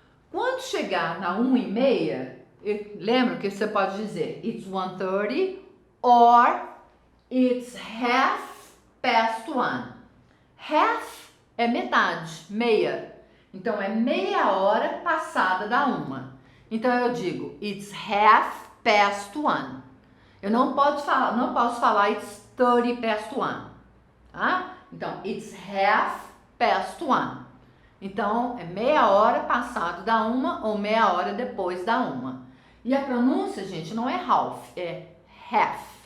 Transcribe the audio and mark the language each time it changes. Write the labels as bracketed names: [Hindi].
[Portuguese] Quando chegar na 1:30, lembra que você pode dizer [English] it's 1:30 or it's half past 1. [Portuguese] Half é metade, meia. Então, é meia hora passada da 1. Então, eu digo [English] it's half past 1. [Portuguese] Eu não posso falar [English] it's 30 past 1. [Portuguese] Tá? Então, [English] it's half past 1. [Portuguese] Então, é meia hora passado da 1 ou meia hora depois da 1. E a pronúncia, gente, não é half, é half.